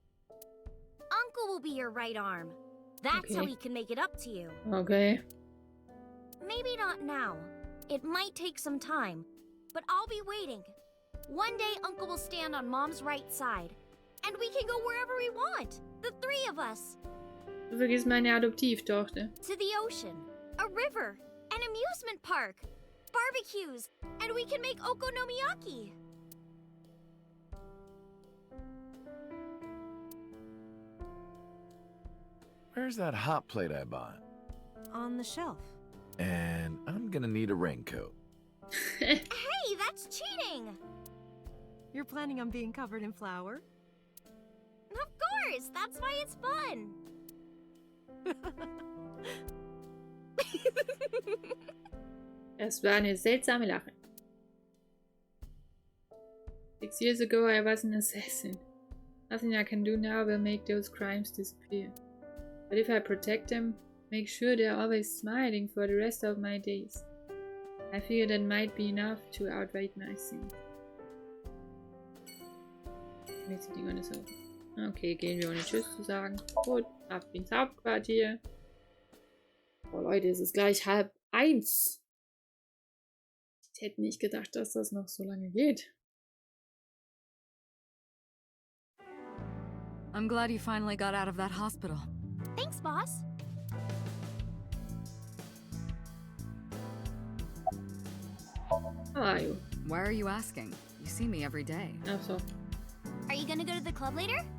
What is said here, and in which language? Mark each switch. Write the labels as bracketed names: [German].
[English] Uncle will be your right arm. That's how Okay. he can make it up to you. Okay. Maybe not now. It might take some time, but I'll be waiting. One day, Uncle will stand on Mom's right side, and we can go wherever we want. The three of us. [German] Du vergisst meine Adoptivtochter. [English] To the ocean, a river, an amusement park, barbecues, and we can make okonomiyaki. Where's that hot plate I bought? On the shelf. And I'm gonna need a raincoat. Hey, that's cheating! You're planning on being covered in flour? Of course, that's why it's fun. [German] Das war eine seltsame Lache. [English] 6 years ago I was an assassin. Nothing I can do now will make those crimes disappear. But if I protect them, make sure they're always smiling for the rest of my days. I figure that might be enough to outweigh my sins. [German] Nächste Ding ist so. Okay, gehen wir ohne Tschüss zu sagen. Gut, ab ins Hauptquartier. Oh Leute, es ist gleich 12:30. Ich hätte nicht gedacht, dass das noch so lange geht. [English] I'm glad you finally got out of that hospital. Thanks, boss. How are you? Why are you asking? You see me every day. [German] Ach so. [English] Are you gonna go to the club later?